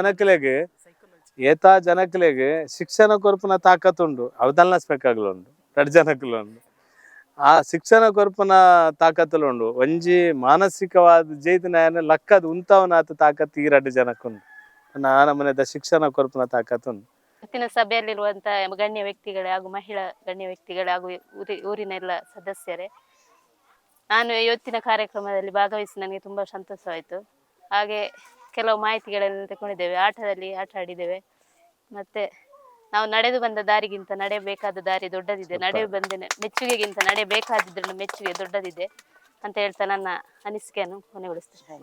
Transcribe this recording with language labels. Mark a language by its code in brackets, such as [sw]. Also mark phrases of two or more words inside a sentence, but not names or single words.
[tcy] ಜನಕ್ಲೆಗೆ ಶಿಕ್ಷಣ ಕೊರ್ಪುನ ತಾಕತ್ತುಂಡು ಅವು ಧನಲಕ್ಷ್ಮಿಕ್ಕಾಗ್ಲುಂಡು 2 ಜನಕ್ಲುಂಡು ಆ ಶಿಕ್ಷಣ ಕೊರ್ಪುನ ತಾಕತ್ತುಲು ಉಂಡು ಒಂಜಿ ಮಾನಸಿಕವಾದ ಜೈತನ ಲಕ್ಕದ ಉಂತವನಾತ ತಾಕತ್ತು ಈ 2 ಜನಕ್ಕುಂಡು ನಮ್ಮನೆದ ಶಿಕ್ಷಣ ಕೊರ್ಪುನ ತಾಕತ್ತುಂಡು. [kn] ಇವತ್ತಿನ ಸಭೆಯಲ್ಲಿರುವಂತಹ ಗಣ್ಯ ವ್ಯಕ್ತಿಗಳೇ ಹಾಗೂ ಮಹಿಳಾ ಗಣ್ಯ ವ್ಯಕ್ತಿಗಳೇ ಹಾಗೂ ಊರಿನ ಎಲ್ಲ ಸದಸ್ಯರೇ, ನಾನು ಇವತ್ತಿನ ಕಾರ್ಯಕ್ರಮದಲ್ಲಿ ಭಾಗವಹಿಸಿ ನನಗೆ ತುಂಬಾ ಸಂತೋಷವಾಯಿತು. ಹಾಗೆ ಕೆಲವು ಮಾಹಿತಿಗಳೆಲ್ಲ ತಗೊಂಡಿದ್ದೇವೆ. ಆಟದಲ್ಲಿ ಆಟ ಆಡಿದ್ದೇವೆ. ಮತ್ತೆ ನಾವು ನಡೆದು ಬಂದ ದಾರಿಗಿಂತ ನಡೆಯಬೇಕಾದ ದಾರಿ ದೊಡ್ಡದಿದೆ, ನಡೆದು ಬಂದ ಮೆಚ್ಚುಗೆಗಿಂತ ನಡೆಯಬೇಕಾದಿದ್ದ ಮೆಚ್ಚುಗೆ ದೊಡ್ಡದಿದೆ ಅಂತ ಹೇಳ್ತಾ ನನ್ನ ಅನಿಸಿಕೆಯನ್ನು ಕೊನೆಗೊಳಿಸ್ತೇನೆ.